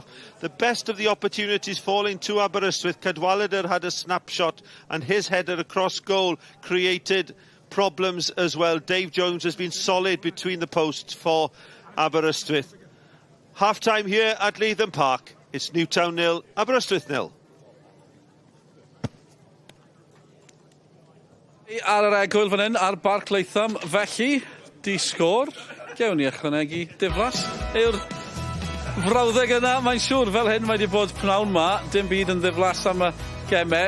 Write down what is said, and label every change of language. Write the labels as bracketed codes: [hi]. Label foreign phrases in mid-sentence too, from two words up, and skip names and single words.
[en] The best of the opportunities falling to Aberystwyth. Cadwallader had a snapshot, and his header across goal created problems as well. Dave Jones has been solid between the posts for Aberystwyth. Half-time here at Leitham Park. It's Newtown 0, Aberystwyth 0. [cy] Ar yr egwyl fan hyn, ar Barc Leitham, felly, di sgôr. Gewn ni ychwanegu diflas. Yw'r frawddeg yna, mae'n siŵr fel hyn, mae wedi bod pnawn ma, dim byd yn ddiflas am y gemau.